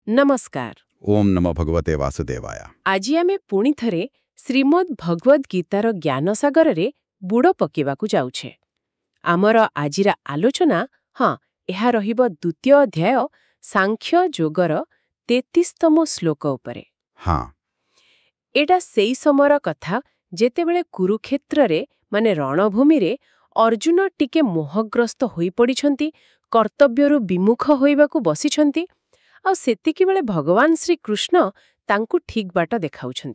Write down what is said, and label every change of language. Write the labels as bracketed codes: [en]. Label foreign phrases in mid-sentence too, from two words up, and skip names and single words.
[or] नमस्कार। [sa] ओम नमो भगवते वासुदेवाय। [or] ଆଜି ଆମେ ପୁଣି ଥରେ ଶ୍ରୀମଦ୍ ଭଗବଦ ଗୀତାର ଜ୍ଞାନ ସାଗରେ ବୁଡ଼ ପକାଇବାକୁ ଯାଉଛେ। ଆମର ଆଜିର ଆଲୋଚନା ଏହା ରହିବ ଦ୍ୱିତୀୟ ଅଧ୍ୟାୟ ସାଂଖ୍ୟ ଯୋଗର 33ତମ ଶ୍ଳୋକ ଉପରେ। हाँ, ଏଟା ସେଇ ସମୟର କଥା ଯେତେବେଳେ କୁରୁକ୍ଷେତ୍ର ରେ ମାନେ ରଣଭୂମି ରେ ଅର୍ଜୁନ ଟିକେ ମୋହଗ୍ରସ୍ତ ହୋଇ ପଡ଼ିଛନ୍ତି, କର୍ତ୍ତବ୍ୟରୁ ବିମୁଖ ହୋଇବାକୁ ବସିଛନ୍ତି ଆ ସେତିକି ବେଳେ ଭଗବାନ ଶ୍ରୀ କୃଷ୍ଣ ତାଙ୍କୁ ଠିକ ବାଟ ଦେଖାଉଛନ୍ତି।